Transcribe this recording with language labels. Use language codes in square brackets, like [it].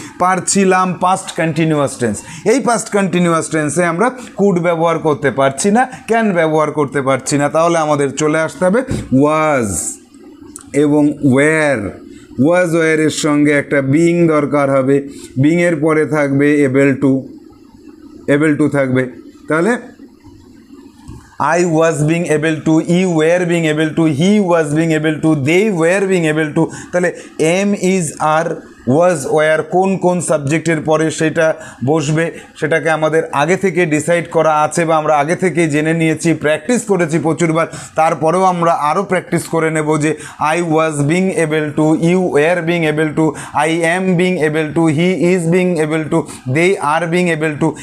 [bn] পারছিলাম past continuous tense, এই past continuous টেন্সে আমরা কুড ব্যবহার করতে পারছি না, ক্যান ব্যবহার করতে পারছি না, তাহলে আমাদের চলে আসতে হবে ওয়াজ এবং ওয়্যার। ওয়াজ ওয়্যারের সঙ্গে একটা বিং দরকার হবে, বিংয়ের পরে থাকবে এবেল টু থাকবে। [en] তাহলে I was being able to, you were being able to, he was being able to, they were being able to। তাহলে am is are [bn] was were কোন কোন সাবজেক্টের পরে সেটা বসবে সেটাকে আমাদের আগে থেকে ডিসাইড করা আছে বা আমরা আগে থেকে জেনে নিয়েছি, প্র্যাকটিস করেছি প্রচুরবার। তারপরেও আমরা আরও প্র্যাকটিস করে নেব যে [en] I was being able to, [bn] you were being able to, I am being able to, he is being able to, they are being able to.